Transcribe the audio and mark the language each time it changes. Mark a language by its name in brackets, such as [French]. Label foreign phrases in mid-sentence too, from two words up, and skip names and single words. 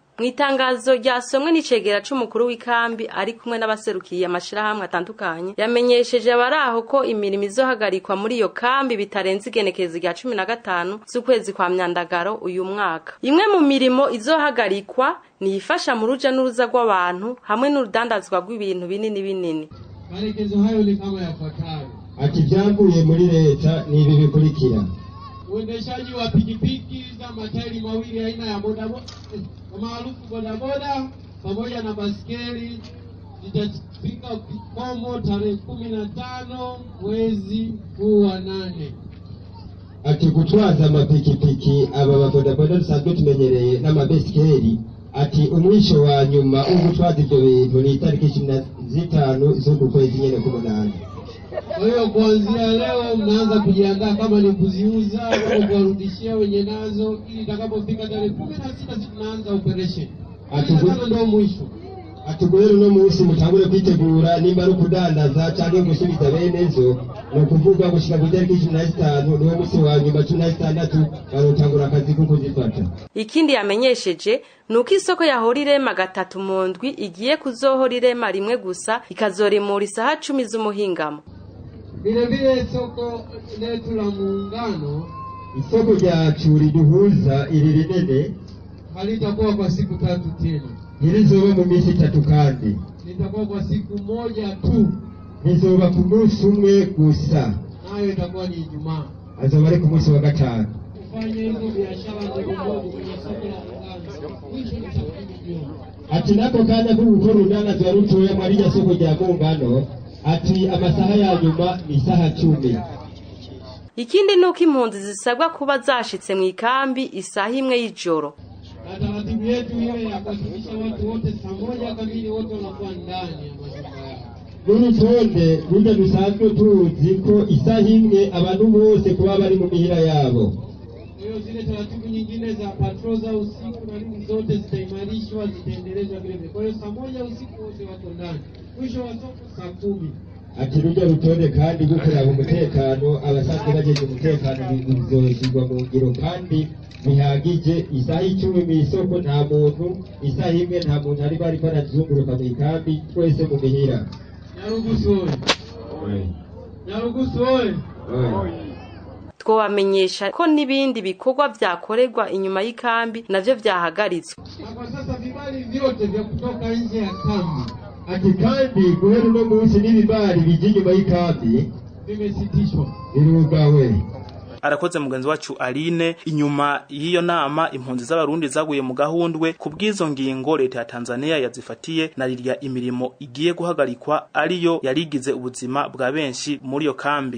[Rundi] Mu itangazo ryasomwe n'icegera c'umukuru w'ikambi ari kumwe n'abaserukiye amashirahamwe atandukanye yamenyesheje abaraho ko imirimo izohagarikwa muri iyo kambi bitarenze igenekezo rya 15 z'ukwezi kwa Myandagaro uyu mwaka. Imwe mu mirimo izohagarikwa ni ifasha mu ruja n'uruza rw'abantu hamwe n'urudandazwa rw'ibintu binini. [Swahili] Maelekezo hayo ni kama yafuatayo. [Rundi] Ati vyavuye muri leta ni ibi bikurikira. [Swahili] Uendeshaji wa pikipiki za matairi mawili aina ya bodaboda maarufu bodaboda pamoja na baskeli zitafika kikomo tarehe 15 mwezi huu wa 8. [Rundi] Ati gutwaza amapikipiki aba bodaboda dusanzwe tumenyereye n'amabaskeli. Ati umwisho wa nyuma ugutwaza ibyo bintu ni itariki 15 z'ukwezi nyene k'umunani. [Swahili] Kwa hiyo kuanzia leo mnaanza kujiandaa kama ni kuziuza au kuwarudishia wenye nazo ili itakapofika tarehe 16 tunaanza operation. Ati ndio mwisho. [Rundi] Ati rero no munsi mutangure kwitegura nimba ari kudandaza cyangwa gusubiza benezo no kuvuga gushika ku itariki 15 no munsi wa nyuma 16 barotangura akazi ko kuzifata. Ikindi yamenyesheje nuko isoko yahora irema 3 mu ndwi igiye kuzohora irema rimwe gusa ikazoremura isaha 10 z'umuhingamo. [Swahili] Vile soko letu la Muungano, [Rundi] isoko ryacu riduhuza iri rinene [Swahili] halitakuwa kwa siku 3 tena. [Rundi] Nilizoba mu minsi 3 kandi. [Swahili] Litakuwa kwa siku moja tu. [Rundi] Nizoba ku munsi umwe gusa. [Swahili] Nayo itakuwa ni Ijumaa. [Rundi] Azoba ari ku munsi wa 5. [Swahili] Kufanya hizo biashara ndogo kwenye soko la Muungano. Mwisho ni chakula. [Rundi] Ati nako kana ko gukora urudandazwa rutoya muri rya soko rya Muungano. Ati amasaha ya nyuma ni saha 10. Ikindi nuko impunzi zisabwa kuba zashitse mu ikambi isaha imwe y'ijoro. [Swahili] Taratibu yetu ile ya kuhakikisha watu wote saa 1 kamili wote wanakuwa ndani ya majumba yao. [Rundi] N'urutonde rujya dusanzwe tuzi ko isaha imwe abantu bose kuba bari mu mihira yabo. [Swahili] Hiyo zile taratibu nyingine za patrol za usiku na nini zote zitaimarishwa zitaendelezwa vile vile. Kwa hiyo saa 1 usiku wote wako ndani. Mwisho wa soko saa 10. [Rundi] Ati rujya rutonde kandi gukorera umutekano abasanzwe bajeje umutekano bizoshyirwa mu ngiro kandi bihagije. Isaha 10 mu isoko nta muntu, isaha imwe nta muntu ari bari barazunguruka mu ikambi twese mu mihira. Nyarugusu oye. Nyarugusu oye. Twabamenyesha ko nibindi bikorwa vyakorerwa inyuma y'ikambi navyo vyahagaritswe. [Swahili] Kwa sasa vibali vyote vya kutoka nje ya kambi. [Rundi] Ati kandi guhera no munsi n'ibibari bije inyuma y'ikambi [Swahili] vimesitishwa. [Rundi] Birugawe. Arakoze mugenzi wacu Aline. Inyuma y'iyo nama impunzi z'abarundi zaguye mu gahundwe kubwizo ngingo leta ya Tanzania yazifatiye na rirya imirimo igiye guhagarikwa ariyo yarigize ubuzima bwa benshi muri yo kambi.